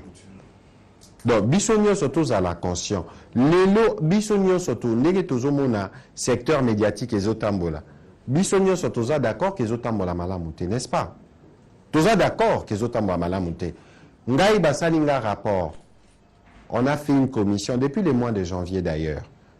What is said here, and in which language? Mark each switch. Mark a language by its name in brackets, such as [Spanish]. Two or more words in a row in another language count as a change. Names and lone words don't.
[Lingala] Donc biso nyonso tozala conscient lelo biso nyonso to ndenge tozomona [French] secteur médiatique [Lingala] ezotambola biso nyonso toza [French] d'accord que [Lingala] ezotambola malamu te, [French] n'est-ce pas? [Lingala] Toza [French] d'accord que [Lingala] ezotambola malamu te. Ngai basali nga rapport. [French] On a fait une commission depuis le mois de janvier d'ailleurs.